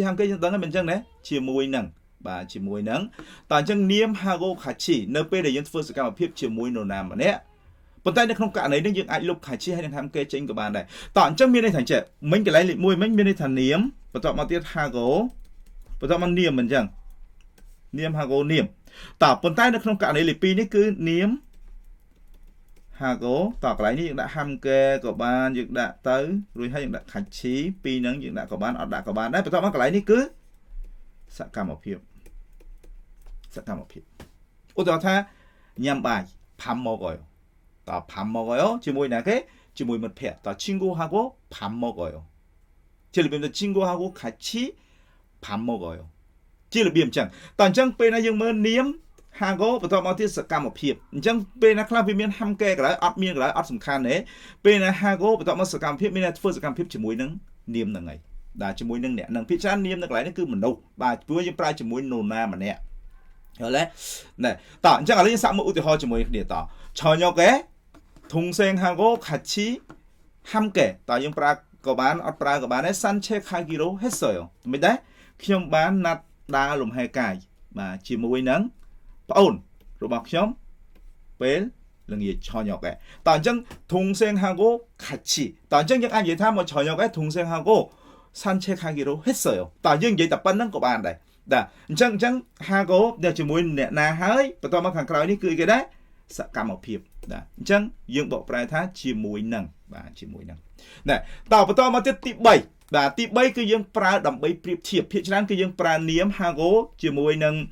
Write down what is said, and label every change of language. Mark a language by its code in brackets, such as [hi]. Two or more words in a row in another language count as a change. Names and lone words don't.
[km] hamke យើងដឹងហើយមិនអញ្ចឹងណាជាមួយនឹងបាទជាមួយនឹងតើអញ្ចឹងនាម [ko] 하고 같이 [km] នៅពេលដែលយើងធ្វើសកម្មភាពជាមួយនរណាម្នាក់ប៉ុន្តែនៅក្នុងករណីនេះយើងអាចលុប kachi ហើយនឹង hamke ចេញក៏បានដែរតើអញ្ចឹងមានន័យថាចេះមិញកន្លែងលេខ1មិញមានន័យថានាមបន្ទាប់មកទៀត hago បន្ទាប់មកនាមមិនអញ្ចឹងនាម hago នាមតើប៉ុន្តែនៅក្នុងករណីលេខ2នេះគឺនាម Hago តើកន្លែងនេះយើងដាក់ hamke ក៏បានយើងដាក់ទៅរួចហើយយើងដាក់ kachi ពីរហ្នឹងយើងដាក់ក៏បានអត់ដាក់ក៏បានដែរបន្ទាប់មកកន្លែងនេះគឺសកម្មភាពឧទាហរណ៍ថាញ៉ាំបាយ [ko] 밥 먹어요 [km] តើ [ko] 밥 먹어요 [km] ជាមួយណាគេជាមួយមិត្តភ័ក្តិតើ [ko] 친구하고 밥 먹어요 [km] ជារបៀបទៅ [ko] 친구하고 같이 밥 먹어요 [km] ជារបៀបអញ្ចឹងតើអញ្ចឹងពេលណាយើងមើលនាមHago បន្ទាប់មកទៀតសកម្មភាពអ ញ្ចឹងពេលណាខ្លះវាមាន hamke កន្លែងអត់មានកន្លែងអត់សំខាន់ទេពេលណា Hago បន្ទាប់មកសកម្មភាពមានតែធ្វើសកម្មភាពជាមួយនឹងនាមហ្នឹងហើយដែលជាមួយនឹងអ្នកនឹងភាគច្រើននាមនៅកន្លែងនេះគឺមនុស្សបាទព្រោះយើងប្រើជាមួយនរណាម្នាក់យល់ទេណែតើអញ្ចឹងឥឡូវយើងសាកមើលឧទា ហរណ៍ជាមួយគ្នាតើ [ko] 저녁에 동생하고 같이 함께 [km] តើយើងប្រើក៏បានអត់ប្រើក៏បានដែរ [ko] 산책하기로 했어요 [km] មិនដែរខ្ញុំបានណាត់ដើរលំហែ កាយបាទជាមួយនឹងប្អូនរបស់ខ្ញុំពេលល្ងាច저녁에តើអញ្ចឹង [ko] 동생하고 같이 [km] តើអញ្ចឹងយើងអាចនិយាយថាមក [ko] 저녁에 동생하고 산책하기로 했어요 [km] តើយើងនិយាយតែប៉ុណ្្នឹងក៏បានដែរបាទអញ្ចឹង Hago ដែលជាមួយអ្នកណាហើយបន្ទាប់មកខាងក្រោយនេះគឺគេដែរសកម្មភាពបាទអញ្ចឹងយើងបកប្រែថាជាមួយនឹងបាទជាមួយនឹងណែតើបន្តមកទៀតទី3បាទទី3គឺយើងប្រើដើម្បីប្រៀបធៀបភាគច្រើនគឺយើងប្រើនាម Hago ជាមួយនឹង